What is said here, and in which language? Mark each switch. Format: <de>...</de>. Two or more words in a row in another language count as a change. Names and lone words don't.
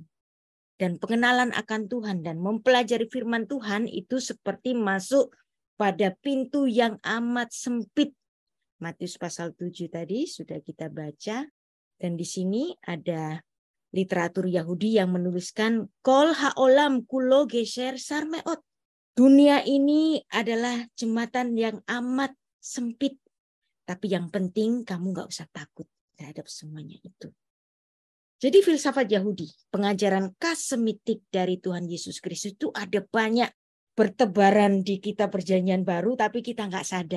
<id>Dan pengenalan akan Tuhan dan mempelajari firman Tuhan itu seperti masuk pada pintu yang amat sempit. Matius pasal 7 tadi sudah kita baca. Dan di sini ada literatur Yahudi yang menuliskan</id> <he>כל העולם כולו גשר צר מאוד.</he> <id>Dunia ini adalah jembatan yang amat sempit. Tapi yang penting kamu gak usah takut terhadap semuanya itu. Jadi filsafat Yahudi, pengajaran kasemitik dari Tuhan Yesus Kristus itu ada banyak bertebaran di kitab Perjanjian Baru, tapi kita nggak sadar.</id>